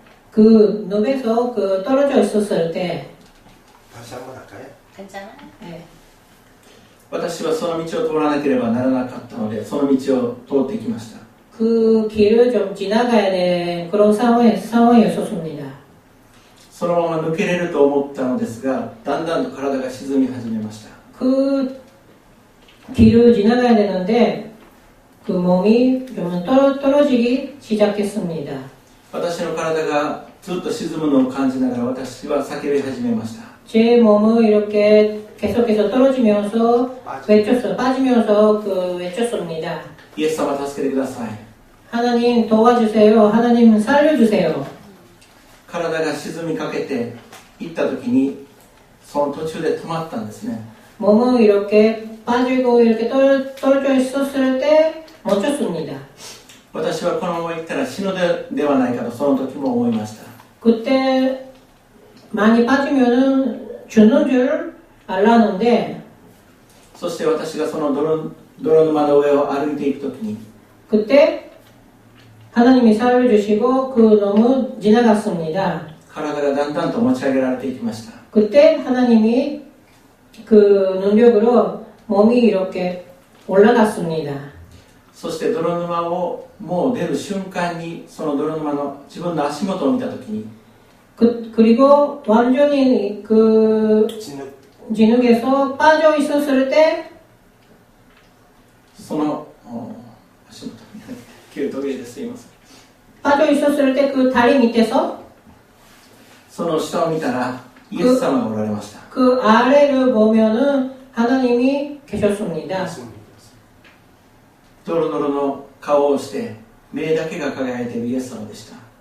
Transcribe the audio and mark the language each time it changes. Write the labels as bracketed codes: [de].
[ko] 그 늪에서 그 떨어져 있었을 때 다시 한번 할까요? 괜찮아? 네. [ja] 私はその道を通らなければならなかったのでその道を通ってきました。 [ko] 그 길을 좀 지나가야 되는 그런 상황이었었습니다. [ja] そのまま抜けれると思ったのですが、だんだんと体が沈み始めました。 [ko] 그 길을 지나가야 되는데 그 몸이 좀 떨어지기 시작했습니다. [ja] 私の体がずっと沈むのを感じながら私は叫び始めました。 [ko] 제 몸은 이렇게 계속해서 떨어지면서 빠지면서 외쳤습니다. [ja] イエス様助けてください。 [ko] 하나님 도와주세요. 하나님 살려주세요. [ja] 体が沈みかけていった時にその途中で止まったんですね。 [ko] 몸은 이렇게 빠지고 이렇게 떨어져 있었을 때 멈췄습니다. [ja] 私はこのまま行ったら死ぬではないかとその時も思いました。 [ko] 그때 많이 빠지면은 죽는 줄 알았는데 [ja] そして私がその泥沼の上を歩いていく時に [ko] 그때 하나님이 살려주시고 그 놈은 지나갔습니다. [ja] 体がだんだんと持ち上げられていきました。 [ko] 그때 하나님이 그 능력으로 몸이 이렇게 올라갔습니다. [ja] そして泥沼をもう出る瞬間にその泥沼の自分の足元を見た時に [ko] 그리고 완전히 그 진흙에서 빠져 있었을 때 [ja] その足元旧時計ですいません。 [ko] 빠져 있었을 때 그 다리 밑에서 [ja] その下を見たらイエス様がおられました。 [ko] 그 아래를 보면은 하나님이 계셨습니다. [ja] ドロドロの顔をして目だけが輝いているイエス様でした。